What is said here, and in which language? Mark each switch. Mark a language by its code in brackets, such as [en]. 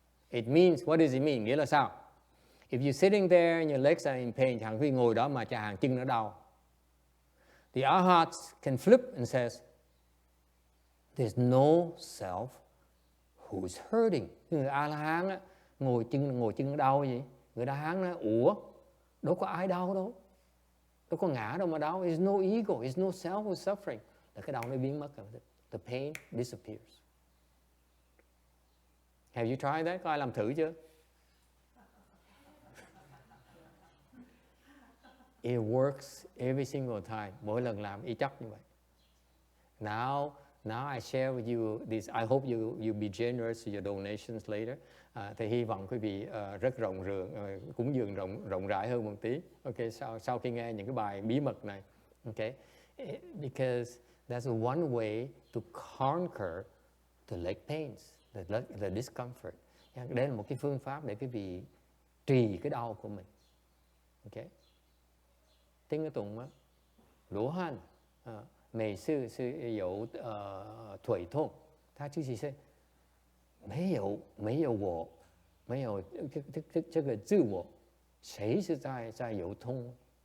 [en] It means, what does it mean? [vi] Nghĩa là sao? [en] If you're sitting there and your legs are in pain, [vi] chẳng khi ngồi đó mà hàng chân nó đau. [en] The Arhats can flip and says, there's no self who's hurting. [vi] Cái người A-la-hán á, ngồi chân nó đau gì? Người A-la-hán nói, ủa, đâu có ai đau đâu. Đâu có ngã đâu mà đau. [en] There's no ego, there's no self who's suffering. [vi] Là cái đau nó biến mất rồi. [en] The pain disappears. Have you tried that? [vi] Có ai làm thử chưa? [en] It works every single time. [vi] Mỗi lần làm y chóc như vậy. [en] Now I share with you this. I hope you be generous with your donations later. [vi] Thì hy vọng quý vị rất cúng dường rộng rãi hơn một tí. Okay, sau khi nghe những cái bài bí mật này. [en] Okay, because that's one way to conquer the leg pains, the discomfort. [vi] Đây là một cái phương pháp để quý vị trì cái đau của mình. [zh] Okay. 听得懂吗？罗汉每次是有腿痛，他就是说没有我，没有这个自我，谁是在有痛？